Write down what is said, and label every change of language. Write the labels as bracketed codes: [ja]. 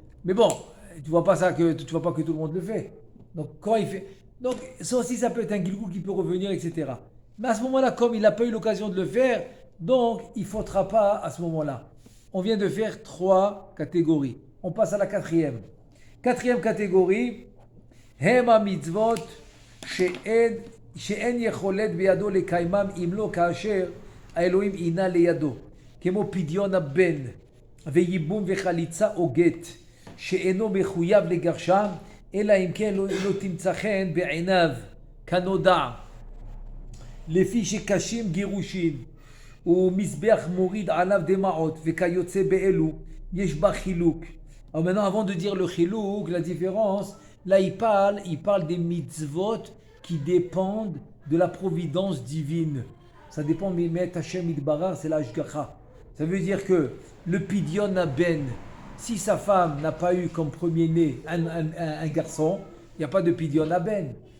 [fr] Mais bon, tu vois pas que tout le monde le fait. Donc quand il fait... Donc ça aussi, ça peut être un gilgul qui peut revenir, etc. Mais à ce moment-là, comme il n'a pas eu l'occasion de le faire, donc il ne faudra pas à ce moment-là. On vient de faire 3 catégories. On passe à la 4e. [he] 4e catégorie, Hema mitzvot she'en yecholet biyado lekaimam imlo kaasher האלוהים עינה לידו, כמו פדיון הבן וייבום וחליצה או גט, שאינו מחויב לגרשם, אלא אם כן לא תמצא חן בעיניו, כנודע. לפי שקשים גירושין, ומזבח מוריד עליו דמעות, וכיוצא באלו, יש בה חילוק. [fr] Alors maintenant, avant de dire le chilouk, la différence, là il parle des mitzvot qui dépendent de la providence divine. Ça dépend, mais Hashem Idbarar, c'est l'Ashgacha. Ça veut dire que le Pidyon Ben, si sa femme n'a pas eu comme premier-né un garçon, il n'y a pas de Pidyon Ben.